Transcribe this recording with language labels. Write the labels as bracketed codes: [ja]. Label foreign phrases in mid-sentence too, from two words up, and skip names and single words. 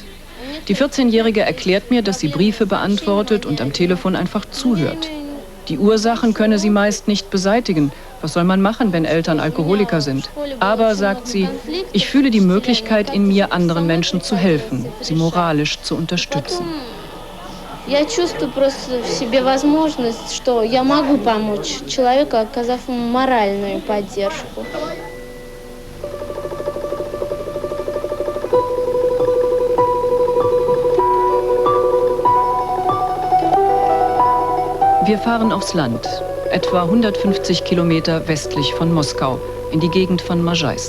[de] Die 14-Jährige erklärt mir, dass sie Briefe beantwortet und am Telefon einfach zuhört. Die Ursachen könne sie meist nicht beseitigen. Was soll man machen, wenn Eltern Alkoholiker sind? Aber, sagt sie, ich fühle die Möglichkeit in mir, anderen Menschen zu helfen, sie moralisch zu unterstützen. [ru] Я чувствую просто в себе возможность, что я могу помочь человеку, оказав ему моральную поддержку. [de] Wir fahren aufs Land, etwa 150 Kilometer westlich von Moskau, in die Gegend von Možajsk.